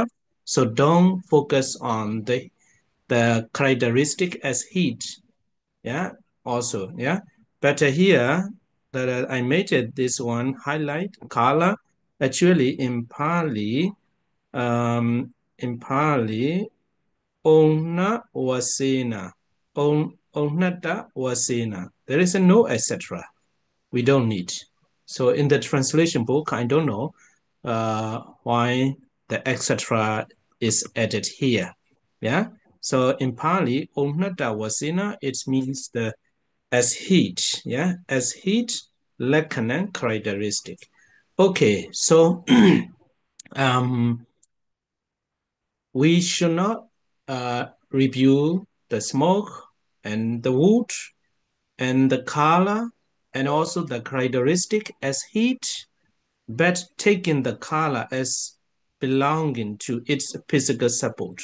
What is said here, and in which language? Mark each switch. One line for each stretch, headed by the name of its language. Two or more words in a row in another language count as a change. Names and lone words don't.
English: So don't focus on the characteristic as heat. Yeah, also, yeah. But here that I made it this one highlight color. Actually, in Pali,
Pali: onna wasena, onnata wasena.
English: There is a no etc. We don't need. So in the translation book, I don't know why the etc. is added here. Yeah. So in Pali,
Pali: onnata wasena,
English: it means the as heat. Yeah, as heat, lakkhana characteristic. Okay, so we should not review the smoke and the wood and the color and also the characteristic as heat, but taking the color as belonging to its physical support.